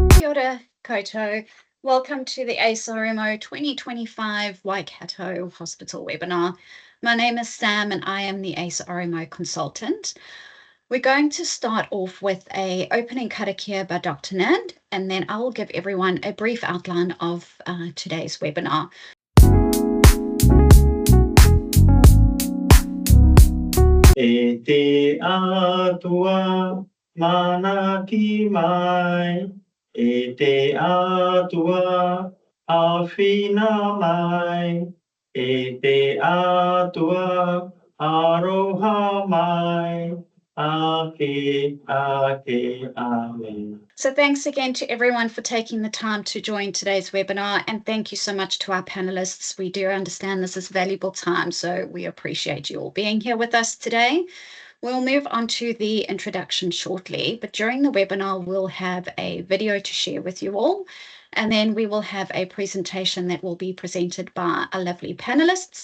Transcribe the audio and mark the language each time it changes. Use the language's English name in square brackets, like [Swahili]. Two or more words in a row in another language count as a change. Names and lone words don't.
[Māori] ora koutou. [English] Welcome to the RMO 2025 Waikato Hospital webinar. My name is Sam and I am the RMO consultant. We're going to start off with an opening karakia by Dr. Nad, and then I will give everyone a brief outline of today's webinar. [Māori] E te atua mana ki mai, e te atua awhina mai, e te atua aroha mai, ake, ame. [English] So thanks again to everyone for taking the time to join today's webinar, and thank you so much to our panelists. We do understand this is valuable time, so we appreciate you all being here with us today. We'll move on to the introduction shortly, but during the webinar, we'll have a video to share with you all, and then we will have a presentation that will be presented by our lovely panelists.